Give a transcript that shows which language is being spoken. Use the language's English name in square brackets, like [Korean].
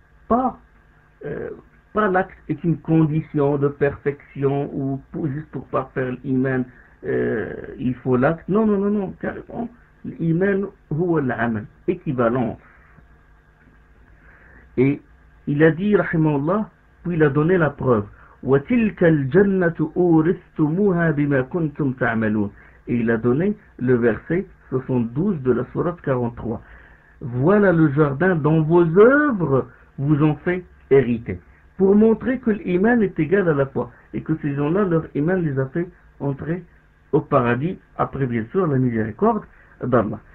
[French] Pas l'acte est une condition de perfection ou pour, juste pour pas faire l'iman, il faut l'acte. Non, carrément. [Arabic] L'iman huwa al-amal. [French] Équivalence. Et il a dit, rahimahullah, puis il a donné la preuve. [Arabic] وتلك الجنة أورثتموها بما كنتم تعملون. [French] Il a donné le verset 72 de la sourate 43. Voilà le jardin dont vos œuvres vous ont fait hériter. Pour montrer que l'iman est égal à la foi et que ces gens-là, leur iman les a fait entrer au paradis après bien sûr la miséricorde d'Allah.